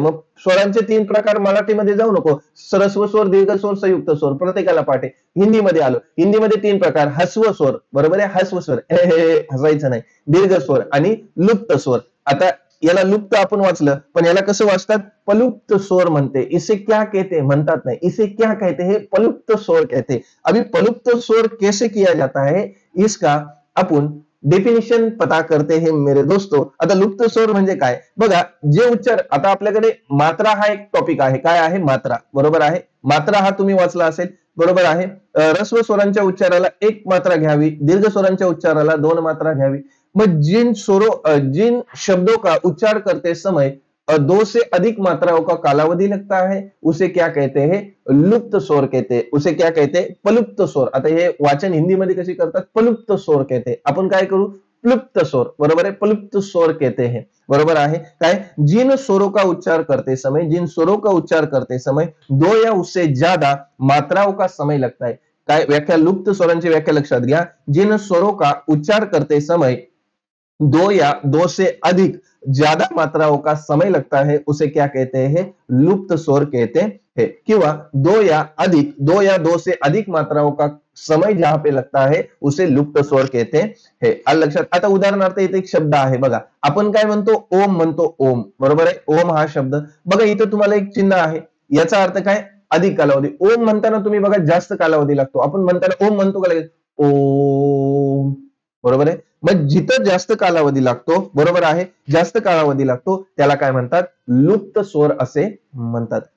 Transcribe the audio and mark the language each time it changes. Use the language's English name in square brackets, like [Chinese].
[Marathi] मग स्वरांचे 3 प्रकार मराठीमध्ये जाऊ नको. ह्रस्व स्वर, दीर्घ स्वर, संयुक्त स्वर, प्रत्येकाला पाठ आहे. हिंदीमध्ये आलो. हिंदीमध्ये 3 प्रकार: हस्व स्वर, बरोबर आहे, हस्व स्वर, हसायचं नाही, दीर्घ स्वर आणि लुप्त स्वर. आता याला लुप्त आपण वाचलं, पण याला कसं वाचतात? पलुप्त स्वर म्हणते. [Hindi] इसे क्या कहते? [Marathi] म्हणतात नाही, [Hindi] इसे क्या कहते हैं? पलुप्त स्वर कहते. अभी पलुप्त स्वर कैसे किया जाता है, इसका आपण डेफिनेशन पता करते हैं मेरे दोस्तों. [Marathi] आता लुप्त स्वर म्हणजे काय? बघा, जे उच्चार, आता आपल्याकडे मात्रा हा एक टॉपिक आहे. काय आहे? मात्रा, बरोबर आहे. मात्रा हा तुम्ही वाचला असेल, बरोबर आहे. ह्रस्व स्वरांच्या उच्चाराला 1 मात्रा घ्यावी, दीर्घ स्वरांच्या उच्चाराला 2 मात्रा घ्यावी. [Hindi] मग जिन शब्दों का उच्चार करते समय 2 से अधिक मात्राओं का कालावधी लगता है, उसे क्या कहते हैं? लुप्त स्वर कहते हैं. उसे क्या कहते हैं? [Marathi] पलुप्त स्वर. आता हे वाचन हिंदीमध्ये कशी करतात? [Hindi] पलुप्त स्वर कहते. [Marathi] आपण काय करू? [Hindi] प्लुप्त स्वर, बरोबर है, प्लुप्त स्वर कहते हैं, [Marathi] बरोबर आहे काय, [Hindi] जिन स्वरों का उच्चार करते समय, जिन स्वरों का उच्चार करते समय 2 या उससे ज्यादा मात्राओं का समय लगता है. [Marathi] काय व्याख्या, लुप्त स्वरांची व्याख्या लक्षात घ्या. [Hindi] जिन स्वरों का उच्चार करते समय 2 या 2 से अधिक ज्यादा मात्राओं का समय लगता है उसे क्या कहते हैं, लुप्त स्वर कहते हैं. किंवा 2 या 2 से अधिक मात्राओं का समय जहां पे लगता है उसे लुप्त स्वर कहते हैं. [Marathi] आलं लक्षात. आता उदाहरणार्थ इथे एक शब्द आहे बघा, आपण काय म्हणतो, ओम म्हणतो, ओम, बरोबर आहे, ओम हा शब्द बघा, इथं तुम्हाला एक चिन्ह आहे, याचा अर्थ काय, अधिक कालावधी. ओम म्हणताना तुम्ही बघा जास्त कालावधी लागतो, आपण म्हणताना ओम म्हणतो का लगेच, ओम, बरोबर आहे. मग जिथं जास्त कालावधी लागतो, बरोबर आहे, जास्त कालावधी लागतो त्याला काय म्हणतात, लुप्त स्वर असे म्हणतात.